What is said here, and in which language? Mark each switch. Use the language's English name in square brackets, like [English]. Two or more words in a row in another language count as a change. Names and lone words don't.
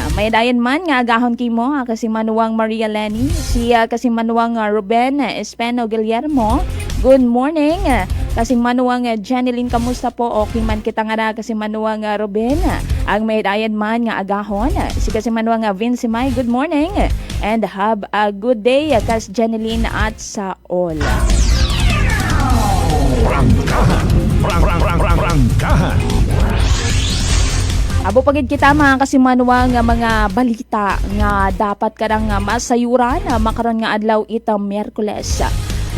[Kinaray-a] May dayan man nga agahon kimo kasimanwang Maria Lenny, si kasimanwang Ruben Espeno Guillermo. [English] Good morning. [Kinaray-a] Kasimanwang Jeneline, kamusta po? Okay man kita nga kasimanwang Ruben. Ang may dayan man nga agahon si kasimanwang Vince May. [English] Good morning and have a good day kas Jeneline at sa all. [Kinaray-a] Rangkahan. Abo pagid kita mga kasimanwa nga mga balita nga dapat karang masayuran makaron nga adlaw ita Miyerkules.